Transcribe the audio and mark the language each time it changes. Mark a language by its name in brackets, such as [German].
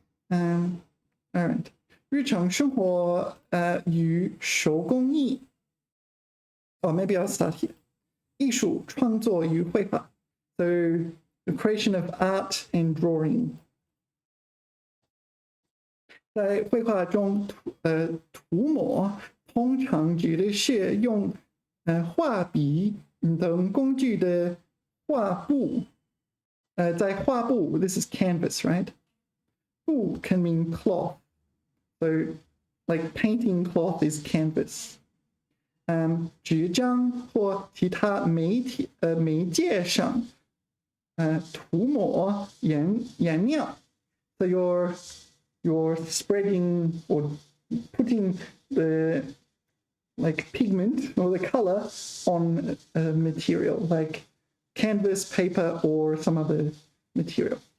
[English] All right. [Chinese] 日常生活与手工艺 [English] or maybe I'll start here. [Chinese] 艺术创作与绘画 [English] so the creation of art and drawing. [Chinese] 在绘画中涂抹通常指的是用画笔等工具的画布在画布 [English] this is canvas, right? 布 can mean cloth. So like painting cloth is canvas. [Chinese] 纸张或其他媒介上涂抹颜料 [English] so you're spreading or putting the like pigment or the color on a material like canvas, paper, or some other material.